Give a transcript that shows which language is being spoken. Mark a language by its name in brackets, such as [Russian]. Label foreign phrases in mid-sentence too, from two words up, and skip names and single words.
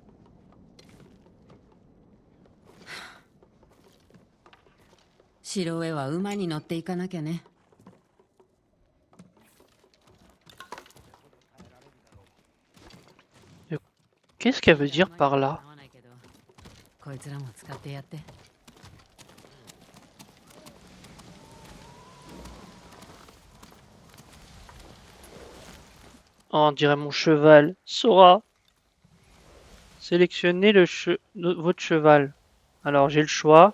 [Japanese] 城へは馬に乗っていかなきゃね。 [French] Qu'est-ce qu'elle veut dire par là? [Japanese] こいつらも使ってやって。 [French] Oh, on dirait mon cheval. Sora. Sélectionnez votre cheval. Alors, j'ai le choix.